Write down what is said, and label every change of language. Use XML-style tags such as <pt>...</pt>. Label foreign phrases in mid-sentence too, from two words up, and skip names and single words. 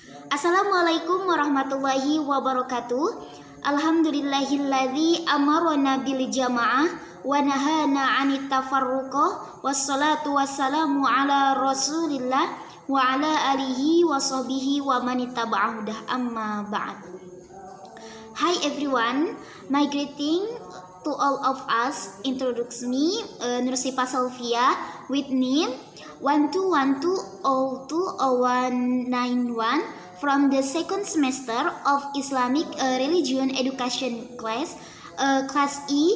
<ar>السلام عليكم ورحمة الله وبركاته. الحمد لله الذي أمرنا بالجماعة ونهانا عن التفرقة والصلاة والسلام على رسول الله وعلى آله وصحبه ومن اتبعه أما بعد.</ar> <en>Hi everyone, my greeting to all of us. Introduce me, Nursipa Salvia, with name 121202191 from the second semester of Islamic Religion Education class, class E.</en>